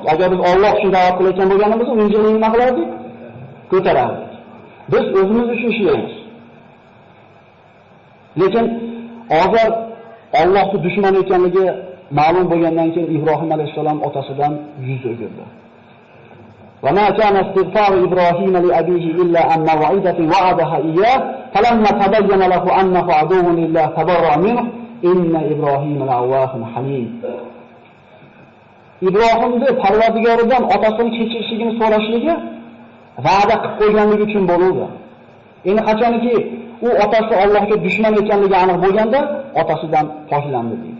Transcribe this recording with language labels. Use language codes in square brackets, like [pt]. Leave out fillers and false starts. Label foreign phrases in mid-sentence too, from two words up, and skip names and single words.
[uz] Agar biz Alloh uchun da'vat qilayotgan bo'lganimizda, unga nima qilardik? Ko'tarardik. Biz o'zimiz uchun ishlaymiz. Lekin hozir Allohning dushmani ekanligi ma'lum bo'lgandan keyin Ibrohim alayhisalom otasidan yuz o'girdi. [ar] وما كان استغفار إبراهيم لأبيه إلا عن موعدة وعدها إياه فلما تبين له أنه عدو لله تبرأ منه إن إبراهيم لأواه حليم. [uz] Ibrohimning Parvardigoridan otasining kechirishligini so'rashligi va'da qilib qo'yganligi uchun bo'ldi. Endi qachonki u otasi Allohga dushman ekanligi aniq bo'lganda otasidan poklandi deydi.